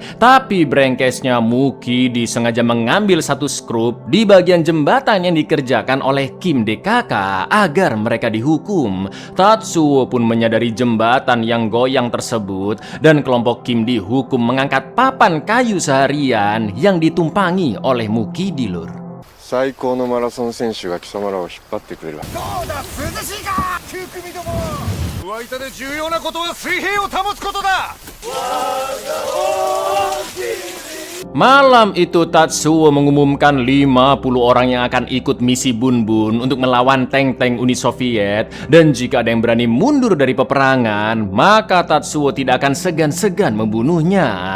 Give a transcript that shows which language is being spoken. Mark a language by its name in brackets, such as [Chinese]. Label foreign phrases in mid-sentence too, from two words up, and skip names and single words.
[Indonesian] Tapi brengkesnya Mukidi sengaja mengambil satu skrup di bagian jembatan yang dikerjakan oleh Kim DKK agar mereka dihukum. Tatsuo pun menyadari jembatan yang goyang tersebut dan kelompok Kim dihukum mengangkat papan kayu seharian yang ditumpangi oleh Mukidi lur. [Japanese] 最高のマラソン選手が貴様らを引っ張ってくれる。上板で重要なことは水平を保つことだ。 [Indonesian] Malam itu Tatsuo mengumumkan 50 orang yang akan ikut misi Bun-Bun untuk melawan tank-tank Uni Soviet. Dan jika ada yang berani mundur dari peperangan, maka Tatsuo tidak akan segan-segan membunuhnya.